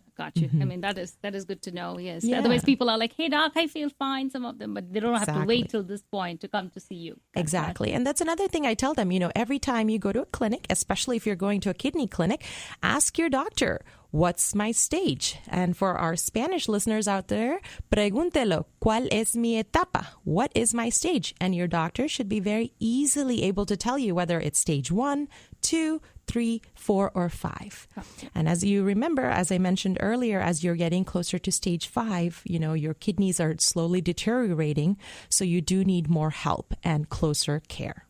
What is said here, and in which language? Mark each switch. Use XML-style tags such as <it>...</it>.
<en>Got you. I mean, that is good to know. Yes. Yeah. Otherwise, people are like, "Hey, doc, I feel fine." Some of them, but they don't have to wait till this point to come to see you. Exactly. And that's another thing I tell them. Every time you go to a clinic, especially if you're going to a kidney clinic, ask your doctor, "What's my stage?" And for our Spanish listeners out there,</en> <es>pregúntelo, ¿cuál es mi etapa?</es> <en>What is my stage? And your doctor should be very easily able to tell you whether it's stage 1, 2, 3, 4, or 5. Okay. And as you remember, as I mentioned earlier, as you're getting closer to stage 5, your kidneys are slowly deteriorating. So you do need more help and closer care.</en>